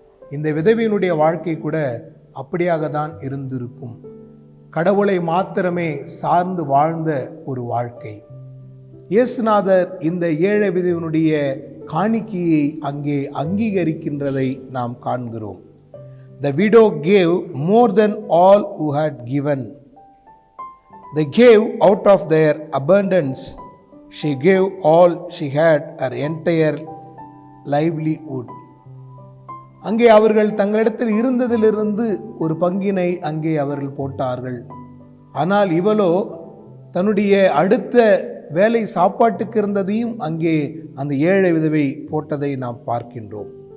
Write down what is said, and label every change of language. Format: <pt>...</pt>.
<ta>இந்த விதவையினுடைய வாழ்க்கை கூட அப்படியாக தான் இருந்திருக்கும். கடவுளை மாத்திரமே சார்ந்து வாழ்ந்த ஒரு வாழ்க்கை. இயேசுநாதர் இந்த ஏழை விதவையினுடைய காணிக்கையை அங்கே அங்கீகரிக்கின்றதை நாம் காண்கிறோம்.</ta> <en>The widow gave more than all who had given. They gave out of their abundance. She gave all she had, her entire livelihood.</en> <ta>அங்கே அவர்கள் தங்களிடத்தில் இருந்ததிலிருந்து ஒரு பங்கினை அங்கே அவர்கள் போட்டார்கள். ஆனால் இவளோ தன்னுடைய அடுத்த வேலை சாப்பாட்டுக்கு இருந்ததையும் அங்கே அந்த ஏழை விதவை போட்டதை நாம் பார்க்கின்றோம்.</ta>